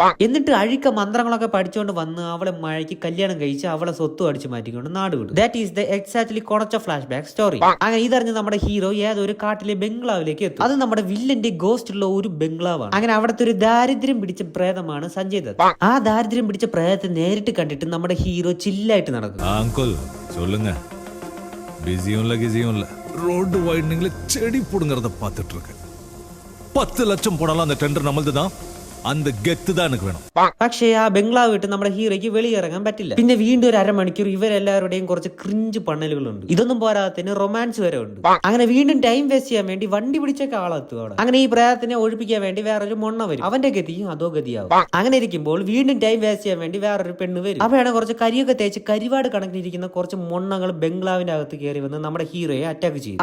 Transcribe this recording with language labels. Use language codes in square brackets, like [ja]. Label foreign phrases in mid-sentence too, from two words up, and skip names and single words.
[ml] എന്നിട്ട് അഴിക്ക മന്ത്രങ്ങളൊക്കെ പഠിച്ചുകൊണ്ട് വന്ന് അവളെ മഴയ്ക്ക് കല്യാണം കഴിച്ച് അവളെ സ്വത്തും അടിച്ചു മാറ്റിക്കൊണ്ട് നാട് വിടും. [en] That is the exactly [ml] കൊണച്ച [en] flash back story. [ml] അങ്ങനെ ഇതറിഞ്ഞ് നമ്മുടെ ഹീറോ ഏതൊരു കാട്ടിലെ ബംഗ്ലാവിലേക്ക് എത്തും. അത് നമ്മുടെ വില്ലന്റെ ഗോസ്റ്റ് ഉള്ള ഒരു ബംഗ്ലാവാണ്. അങ്ങനെ അവിടുത്തെ ഒരു ദാരിദ്ര്യം പിടിച്ച പ്രേതമാണ് സഞ്ജയ് ദത്ത്. ആ ദാരിദ്ര്യം പിടിച്ച പ്രേതത്തെ നേരിട്ട് കണ്ടിട്ട് നമ്മുടെ ഹീറോ ചില്ലായിട്ട് നടക്കും. [en] road widening [ta] செடி புடுங்கறத பார்த்துட்டு இருக்கேன். 10 லட்சம் போனாலும் அந்த டெண்டர் நம்மள்தான். அந்த கெத்து தான் எனக்கு வேணும். [ml] പക്ഷേ ആ ബംഗ്ലാവ് വിട്ട് നമ്മുടെ ഹീറോയ്ക്ക് വെളിയിറങ്ങാൻ പറ്റില്ല. പിന്നെ വീണ്ടും ഒരു അരമണിക്കൂർ ഇവരെല്ലാവരുടെയും കുറച്ച് ക്രിഞ്ച് പണ്ണലുകളുണ്ട്. ഇതൊന്നും പോരാത്തതിന് റൊമാൻസ് വരെ ഉണ്ട്. അങ്ങനെ വീണ്ടും [en] time waste [ml] ചെയ്യാൻ വേണ്ടി വണ്ടി പിടിച്ചൊക്കെ ആളെത്തും അവിടെ. അങ്ങനെ ഈ പ്രേതത്തിനെ ഒഴിപ്പിക്കാൻ വേണ്ടി വേറൊരു മൊണ്ണ വരും. അവന്റെ ഗതിയും അതോ ഗതിയാവും. അങ്ങനെ ഇരിക്കുമ്പോൾ വീണ്ടും [en] time waste [ml] ചെയ്യാൻ വേണ്ടി വേറൊരു പെണ്ണ് വരും. അപ്പോഴാണ് കുറച്ച് കരിയൊക്കെ തേച്ച് കരിവാട് കണക്കിലിരിക്കുന്ന കുറച്ച് മൊണ്ണകൾ ബംഗ്ലാവിന്റെ അകത്ത് കയറി വന്ന് നമ്മുടെ ഹീറോയെ അറ്റാക്ക് ചെയ്യും.